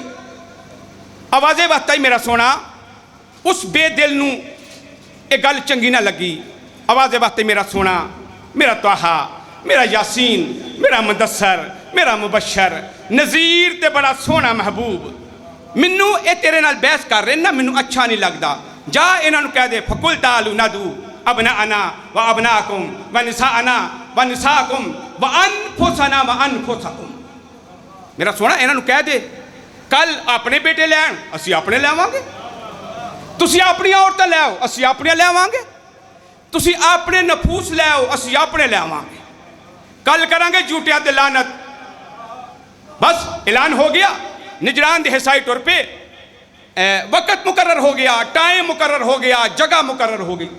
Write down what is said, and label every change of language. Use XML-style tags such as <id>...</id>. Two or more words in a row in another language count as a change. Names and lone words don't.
<pa>آوازے وقت ہی میرا سونا اس بے دل نو ایک گل چنگی نہ لگی۔ آوازے وقت میرا سونا، میرا توہا، میرا یاسین، میرا مدثر، میرا مبشر نذیر تے بڑا سونا محبوب، منو اے تیرے نال بحث کر رہے نا، منو اچھا نہیں لگدا، جا انہاں نو کہہ دے</pa> <ar>فقل تعالوا ندعو ابناءنا و ابناءکم و نساءنا و نساءکم و انفسنا و انفسکم۔</ar> <pa>میرا سونا انہاں نو کہہ دے کل اپنے بیٹے لے آن اسی اپنے لے آواں گے، تسی اپنی عورتیں لے آؤ اسی اپنے لے آواں گے، تسی اپنے نفوس لے آؤ اسی اپنے لے آواں گے، کل کریں گے جھوٹیاں تے لعنت۔ بس اعلان ہو گیا، نجران دے حصائی طور پہ وقت مقرر ہو گیا، ٹائم مقرر ہو گیا، جگہ مقرر ہو گئی۔</pa>